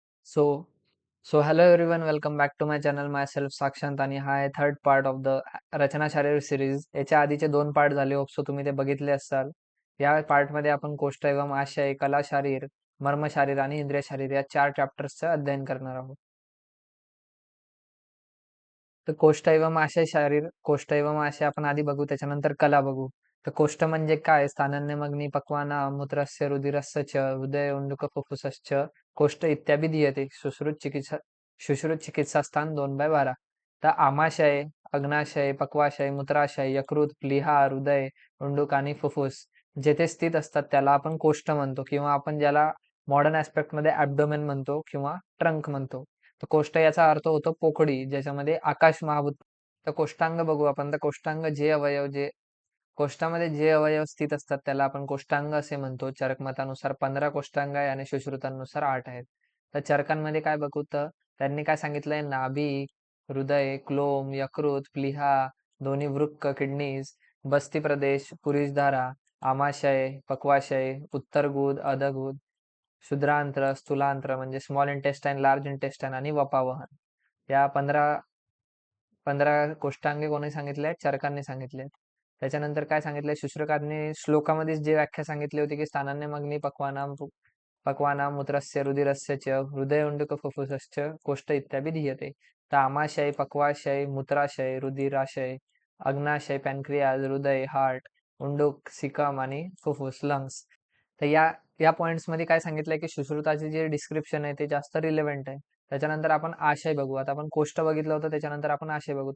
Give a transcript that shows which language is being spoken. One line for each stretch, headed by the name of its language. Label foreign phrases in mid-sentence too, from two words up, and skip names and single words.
English: so so hello everyone, welcome back to my channel. Myself Sakshant
Marathi: आणि हा आहे
English: third part of the रचना शारीर सिरीज.
Marathi: याच्या आधीचे 2 पार्ट झाले. होप तुम्ही ते बघितले असाल. या पार्टमध्ये आपण कोष्ठ एवं आशय, कला शारीर, मर्म शारीर आणि इंद्रिय शारीर या 4 चॅप्टर्सचं अध्ययन करणार आहोत. तर कोष्ठ एवं आशय शारीर, कोष्ठ एवं आशय आपण आधी बघू, त्याच्यानंतर कला बघू. तर कोष्ठ म्हणजे काय?
Sanskrit: स्थानन्यमग्नी पक्वाना मूत्रस्य रुधिरस्य च हृदय उंडुक फुफ्फुसश्च कोष्ठ इत्यादी दीयते. सुश्रुत चिकित्सा स्थान 2/12.
Marathi: तर आमाशय, अग्नाशय, पक्वाशय, मूत्राशय, यकृत, प्लीहा, हृदय, उंडूक आणि फुफ्फुस जेथे स्थित असतात त्याला आपण कोष्ठ म्हणतो, किंवा आपण ज्याला
English: modern aspectमध्ये
Marathi: ॲब्डोमेन म्हणतो किंवा ट्रंक म्हणतो. तर कोष्ठ याचा अर्थ होतो पोकळी, ज्याच्यामध्ये आकाश महाभूत. तर कोष्टांग बघू आपण. तर कोष्टांग जे कोष्ठामध्ये जे अवयव स्थित असतात त्याला आपण कोष्टांग असे म्हणतो. चरकमतानुसार 15 कोष्टांग आहे आणि सुश्रुतांनुसार 8 आहेत. तर चरकांमध्ये काय बघू, तर त्यांनी काय सांगितलंय: नाभी, हृदय, क्लोम, यकृत, प्लीहा, दोन्ही वृक्क, किडनीज, बस्ती प्रदेश, पुरीषधारा, आमाशय, पक्वाशय, उत्तरगुद, अधगुद, क्षुद्रांत्र, स्थूलांत्र म्हणजे
English: small intestine, large intestine
Marathi: आणि वपावहन. या 15 कोष्टांगे कोणी सांगितले? चरकांनी सांगितले. त्याच्यानंतर काय सांगितलंय शुश्रुतांनी? श्लोकामध्ये जे व्याख्या सांगितली होती की
Sanskrit: स्थानान्यमग्नी पक्वानां मूत्रस्य रुधिरस्य च हृदय उंडुक फुफ्फुसश्च कोष्ठ इत्यादी दीयते.
Marathi: तर आमाशय, पक्वाशय, मूत्राशय, रुधिराशय, अग्नाशय, पॅनक्रियाज, हृदय, हार्ट, उंडूक, सिकम आणि फुफ्फुस, लंग्स. तर या पॉइंट्स मध्ये काय सांगितलंय की सुश्रुताचे जे डिस्क्रिप्शन आहे ते जास्त रिलेव्हंट आहे. त्याच्यानंतर आपण आशय बघू. आता आपण कोष्ठ बघितलं होतं, त्याच्यानंतर आपण आशय बघू.